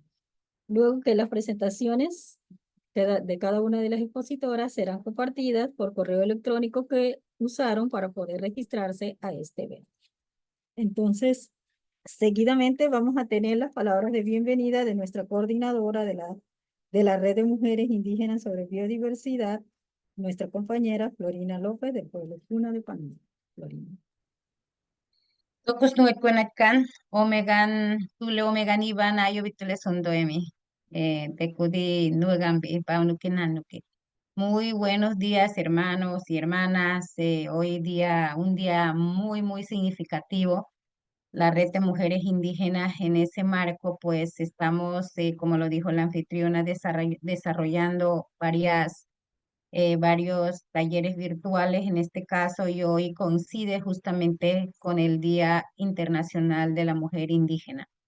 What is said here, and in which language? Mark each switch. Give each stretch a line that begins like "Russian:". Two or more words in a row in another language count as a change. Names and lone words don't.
Spanish: Luego que las presentaciones de cada una de las expositoras serán compartidas por correo electrónico que usaron para poder registrarse a este evento. Entonces, seguidamente vamos a tener las palabras de bienvenida de nuestra coordinadora de la Red de Mujeres Indígenas sobre Biodiversidad, nuestra compañera Florina López del pueblo Puna de Panamá. Florina.
San Blas Kuna: Tokus nuecuenacán, omegan, tule omegan iban ayo vitule sondoemi, tecudi nuegan paunuquinanuque.
Spanish: Muy buenos días, hermanos y hermanas. Hoy día, un día muy, muy significativo. La Red de Mujeres Indígenas en ese marco, pues estamos, como lo dijo la anfitriona, desarrollando varios talleres virtuales en este caso y hoy coincide justamente con el Día Internacional de la Mujer Indígena.